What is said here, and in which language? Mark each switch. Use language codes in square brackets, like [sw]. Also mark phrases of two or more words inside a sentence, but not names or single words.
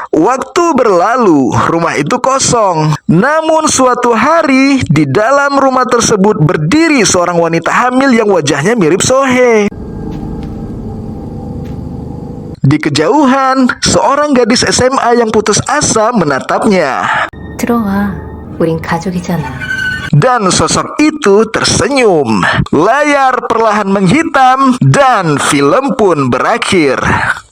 [id] Waktu berlalu, rumah itu kosong. Namun suatu hari, di dalam rumah tersebut berdiri seorang wanita hamil yang wajahnya mirip Sohee. Di kejauhan, seorang gadis SMA yang putus asa menatapnya. [ko] 들어와. 우린 가족이잖아. [id] Dan sosok itu tersenyum. Layar perlahan menghitam dan film pun berakhir.